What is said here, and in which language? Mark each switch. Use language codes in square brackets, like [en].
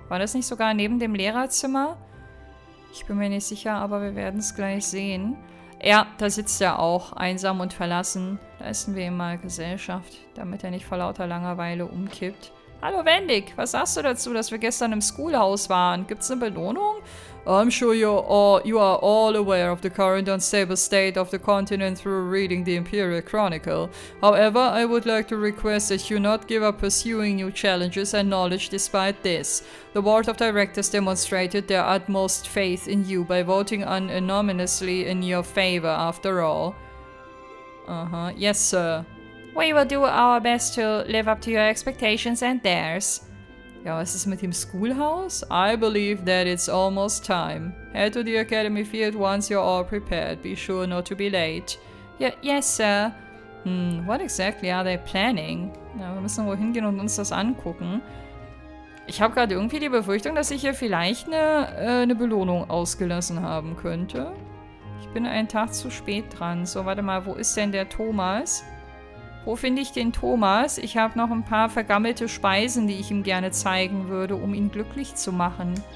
[de] War das nicht sogar neben dem Lehrerzimmer? Ich bin mir nicht sicher, aber wir werden es gleich sehen. Ja, da sitzt er auch, einsam und verlassen. Leisten wir ihm mal Gesellschaft, damit er nicht vor lauter Langeweile umkippt. Hallo Wendig, was sagst du dazu, dass wir gestern im Schoolhouse waren? Gibt's eine Belohnung? [en] I'm sure you are all aware of the current unstable state of the continent through reading the Imperial Chronicle. However, I would like to request that you not give up pursuing new challenges and knowledge despite this. The Board of Directors demonstrated their utmost faith in you by voting unanimously in your favor after all. Yes, sir. We will do our best to live up to your expectations and theirs. [de] Ja, was ist mit dem Schoolhouse? [en] I believe that it's almost time. Head to the Academy Field once you're all prepared. Be sure not to be late. Yes, sir. What exactly are they planning? [de] Ja, wir müssen wohl hingehen und uns das angucken. Ich habe gerade irgendwie die Befürchtung, dass ich hier vielleicht eine Belohnung ausgelassen haben könnte. Ich bin einen Tag zu spät dran. So, warte mal, wo ist denn der Thomas? Wo finde ich den Thomas? Ich habe noch ein paar vergammelte Speisen, die ich ihm gerne zeigen würde, um ihn glücklich zu machen.